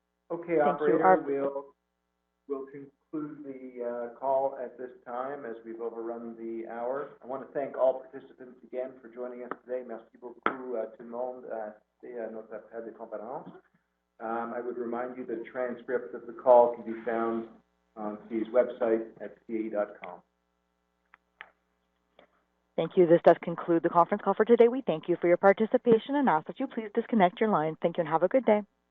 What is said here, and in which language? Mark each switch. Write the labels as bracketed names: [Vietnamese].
[English] Okay, operator, we'll conclude the call at this time as we've overrun the hour. I want to thank all participants again for joining us today. [French] Merci beaucoup tout le monde à notre appel de conférence. [English] I would remind you that transcripts of the call can be found on CAE's website at cae.com. Thank you. This does conclude the conference call for today. We thank you for your participation and ask that you please disconnect your line. Thank you and have a good day.